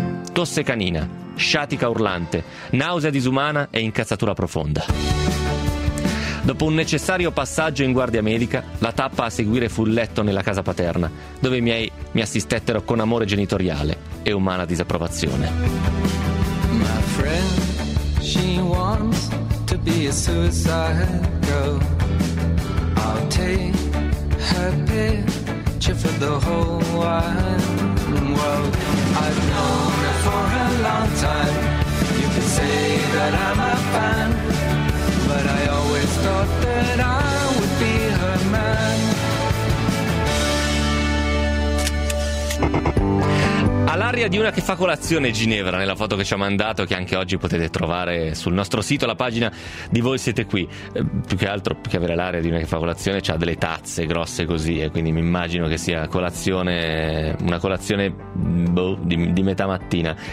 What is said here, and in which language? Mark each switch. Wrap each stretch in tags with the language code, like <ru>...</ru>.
<it>Tosse canina, sciatica urlante, nausea disumana e incazzatura profonda. Dopo un necessario passaggio in guardia medica, la tappa a seguire fu il letto nella casa paterna, dove i miei mi assistettero con amore genitoriale e umana disapprovazione.</it> <en>My friend, she wants to be a suicide girl. I'll take her picture for the whole wide world. I've known her for a long time. You can say that I'm a fan. But I always thought that I would be her man.</en> <it>All'aria di una che fa colazione, Ginevra, nella foto che ci ha mandato, che anche oggi potete trovare sul nostro sito, la pagina di Voi Siete Qui. Più che altro, più che avere l'aria di una che fa colazione, c'ha delle tazze grosse così, e quindi mi immagino che sia colazione, una colazione di metà mattina.</it>